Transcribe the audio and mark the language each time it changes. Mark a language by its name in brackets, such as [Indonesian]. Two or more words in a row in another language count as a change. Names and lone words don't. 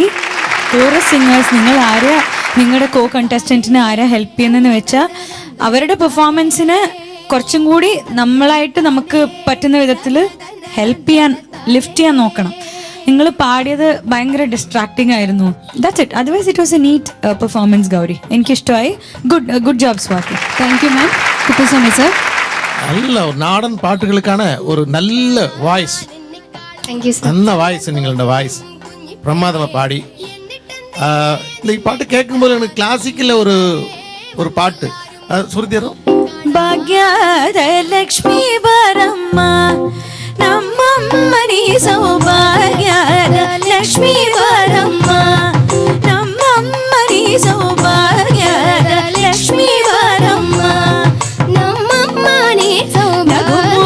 [English] chorus singers, [Malayalam] നിങ്ങളുടെ കോ കണ്ടസ്റ്റന്റിന് ആരാ ഹെൽപ്പ് ചെയ്യുന്നതെന്ന് വെച്ചാൽ അവരുടെ പെർഫോമൻസിന് കുറച്ചും കൂടി നമ്മളായിട്ട് നമുക്ക് പറ്റുന്ന വിധത്തിൽ ഹെൽപ്പ് ചെയ്യാൻ, ലിഫ്റ്റ് ചെയ്യാൻ നോക്കണം. നിങ്ങൾ പാടിയത് ഭയങ്കര ഡിസ്ട്രാക്ടിങ് ആയിരുന്നു. [English] That's it. Otherwise it was a neat performance Gouri. എനിക്കിഷ്ടമായി. Good job Swathi. Thank you ma'am. Kuppuswamy sir. [Tamil] நல்ல ஒரு நாடன் பாட்டுகளுக்கான ஒரு நல்ல வாய்ஸ், [English] Thank you sir. [Tamil] நல்ல வாய்ஸ், നിങ്ങളുടെ வாய்ஸ் பிரமாதமா பாடி. இந்த பாட்டு கேட்கும்போது எனக்கு கிளாசிக்கல்ல ஒரு பாட்டு சுருதிரும். [Kannada] ಭಾಗ್ಯದ ಲಕ್ಷ್ಮೀ ಬರಮ್ಮ ನಮ್ಮಮ್ಮನಿ ಸೌಭಾಗ್ಯದ ಲಕ್ಷ್ಮೀ ಬರಮ್ಮ ನಮ್ಮಮ್ಮನಿ ಸೌಭಾಗ್ಯದ ಲಕ್ಷ್ಮೀ ಬರಮ್ಮ ನಮ್ಮಮ್ಮನೇ ಸೌಭಾಗ್ಯ